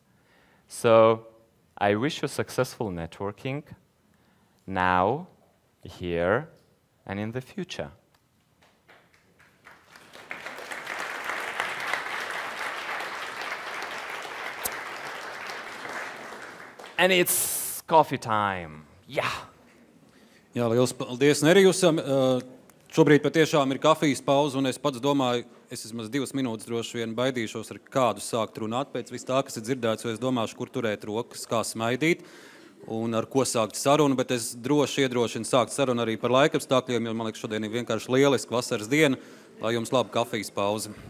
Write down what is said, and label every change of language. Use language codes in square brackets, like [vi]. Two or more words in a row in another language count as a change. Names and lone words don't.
[en] So I wish you successful networking now, here, and in the future. And it's coffee time. Yeah. [lv] Jā, liels paldies Nerijusam. Šobrīd patiešām ir kafijas pauze, un es pats domāju, es vismaz 2 minūtes droši vien baidīšos ar kādu sākt runāt pēc vis tā, kas ir dzirdēts, jo es domāšu, kur turēt rokas, kā smaidīt un ar ko sākt sarunu, bet es droši iedrošinu sākt sarunu arī par laikapstākļiem, jo man liekas šodien ir vienkārši lieliski vasaras diena, lai jums laba kafijas pauze.